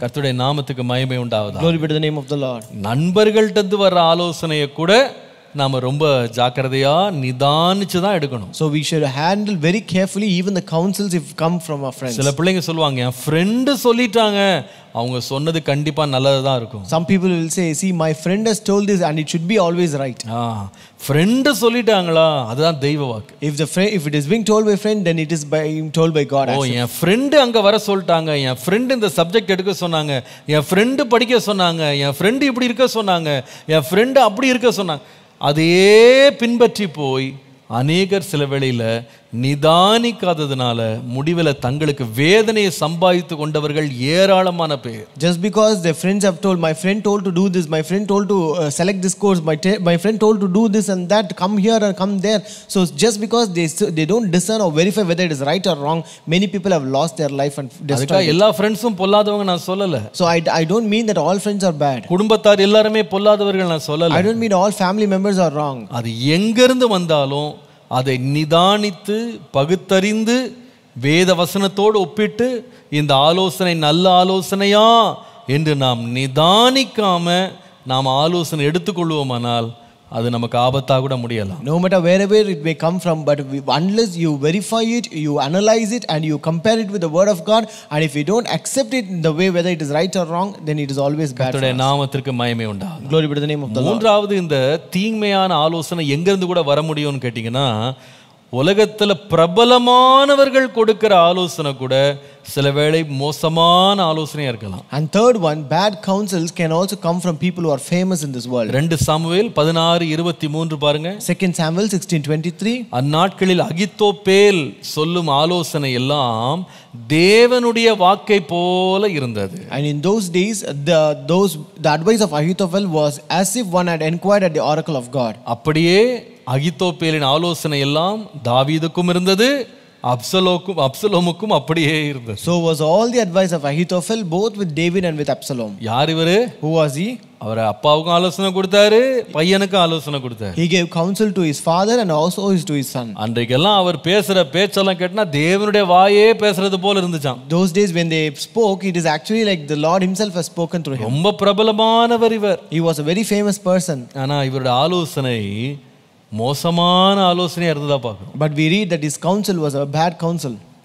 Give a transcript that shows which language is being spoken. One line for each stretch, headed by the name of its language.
Tamil: கர்த்தருடைய நாமத்துக்கு மகிமை உண்டாவதாக.
English: Glory be to the name of the Lord.
Tamil: நண்பர்கள்ட்ட வர ஆலோசனையை கூட நாம ரொம்ப ஜாக்கிரதையா நிதானிச்சு தான் எடுக்கணும்.
English: So we should handle very carefully even the counsels if come from our friends.
Tamil: சில பிள்ளைங்க சொல்லுவாங்க என் ஃப்ரெண்ட் சொல்லிட்டாங்க, அவங்க சொன்னது கண்டிப்பா நல்லதா தான் இருக்கும்.
English: Some people will say, see, my friend has told this and it should be always right.
Tamil: Friend சொல்லிட்டாங்களா, அதுதான் தெய்வ வாக்கு.
English: If it is being told by friend, then it is being told by God.
Tamil: N friend அங்க வர சொல்லிட்டாங்க, என் friend இந்த subject எடுக்க சொன்னாங்க, என் ஃப்ரெண்ட் படிக்க சொன்னாங்க, என் ஃப்ரெண்ட் இப்படி இருக்க சொன்னாங்க, என் ஃப்ரெண்ட் அப்படி இருக்க சொன்னாங்க. அதையே பின்பற்றி போய் அநேகர் சில வேளையில நிதானிக்காததுனால முடிவில் தங்களுக்கு வேதனையை சம்பாதித்து கொண்டவர்கள் ஏராளமான பேர்.
English: Just because their friends have told, my friend told to do this, my friend told to select this course, my friend told to do this and that, come here or come there. So just because they don't discern or verify whether it is right or wrong, many people have lost their life and destroyed.
Tamil: எல்லா ஃப்ரெண்ட்ஸும் பொல்லாதவங்க நான் சொல்லல.
English: So I don't mean that all friends are bad.
Tamil: குடும்பத்தார் எல்லாரும் பொல்லாதவர்கள் நான் சொல்லல.
English: I don't mean all family members are wrong.
Tamil: அது எங்கிருந்து வந்தாலும் அதை நிதானித்து பகுத்தறிந்து வேத வசனத்தோடு ஒப்பிட்டு இந்த ஆலோசனை நல்ல ஆலோசனையா என்று நாம் நிதானிக்காம நாம் ஆலோசனை எடுத்துக்கொள்வோமானால் அது நமக்கு ஆபத்தாக கூட முடியலாம்.
English: No matter wherever it may come from, but unless you verify it, you analyze it and you compare it with the word of God, and if you don't accept it in the way whether it is right or wrong, then it is always bad.
Tamil: கர்த்தருடைய நாமத்திற்கு மகிமை உண்டாகட்டும்.
English: Glory be to the name of the Lord.
Tamil: மூன்றாவது, இந்த தீமையான ஆலோசனை எங்கிருந்து கூட வர முடியும்னு கேட்டீங்கன்னா உலகத்துல பிரபலமானவர்கள் கொடுக்கிற ஆலோசனை கூட சில வேளை மோசமான ஆலோசனையா இருக்கலாம்.
English: And third one, bad counsels can also come from people who are famous in this world.
Tamil: 2 Samuel 16:23 பாருங்க.
English: 2 Samuel 16:23.
Tamil: அந்நாட்களில் அகித்தோப்பேல் சொல்லும் ஆலோசனை எல்லாம் தேவனுடைய வாக்கை போல இருந்தது.
English: And in those days the advice of Ahithophel was as if one had inquired at the oracle of God.
Tamil: அப்படியே அகித்தோப்பேலின் ஆலோசனை எல்லாம் தாவீதுக்கும் இருந்தது, அப்சலோமுக்கும் அப்படியே இருந்தது.
English: So was all the advice of Ahithophel both with David and with Absalom.
Tamil: யார் இவரு?
English: Who was he?
Tamil: அவர் அப்பாவுக்கும் ஆலோசனை கொடுத்தாரு, பையனுக்கும் ஆலோசனை கொடுத்தாரு.
English: He gave counsel to his father and also to his son.
Tamil: அன்றைக்கெல்லாம் அவர் பேசுற பேச்செல்லாம் கேட்டா தேவனுடைய வாயே பேசுறது போல இருந்துச்சாம்.
English: Those days when they spoke, it is actually like the Lord himself has spoken through him.
Tamil: ரொம்ப பிரபலமானவர் இவர்.
English: He was a very famous person.
Tamil: ஆனா இவருடைய ஆலோசனை மோசமான ஆலோசனையா இருந்ததா பார்க்கிறோம்.
English: But we read that his counsel was a bad counsel.